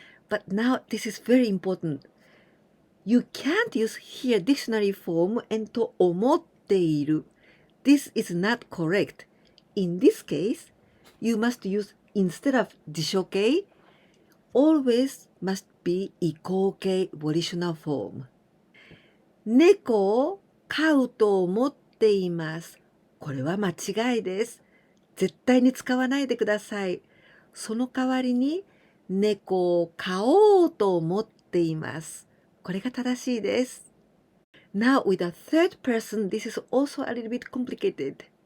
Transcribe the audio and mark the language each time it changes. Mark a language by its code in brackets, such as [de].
[en] But now this is very important. You can't use here dictionary form and と思っている。 This is not correct. In this case, you must use instead of 辞書形, always must be 意向形 volitional form. [ja] 猫を飼うと思っています。これは間違いです。絶対に使わないでください。その代わりに猫を飼おうと思っています。これが正しいです。 [en] Now with the third person, this is also a little bit complicated.